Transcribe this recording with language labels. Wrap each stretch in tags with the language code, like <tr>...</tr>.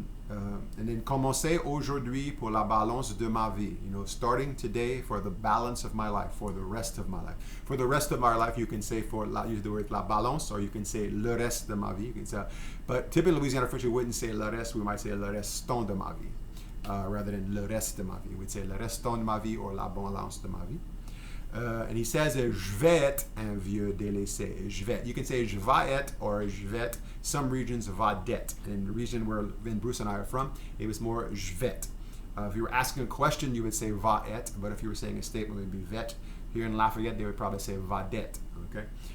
<fr>And then commencer aujourd'hui pour la balance de ma vie.</fr> <en>Starting today for the balance of my life, for the rest of my life. For the rest of my life, you can say use the word la balance, or you can say le reste de ma vie. You can say, but typically in Louisiana French, we wouldn't say le reste, we might say</en> <fr>le restant de ma vie.</fr> <en>Rather than le reste de ma vie. We'd say</en> <fr>le restant de ma vie</fr> <en>or</en> <fr>la balance de ma vie.</fr> <en>And he says,</en> <fr>je vais être un vieux délaissé. Je vais.</fr> <en>You can say je vais être or je vais être. Some regions va d'être. In the region where Bruce and I are from, it was more je vais. If you were asking a question, you would say va être. But if you were saying a statement, it would be vet. Here in Lafayette, they would probably say va d'être. Okay.</en>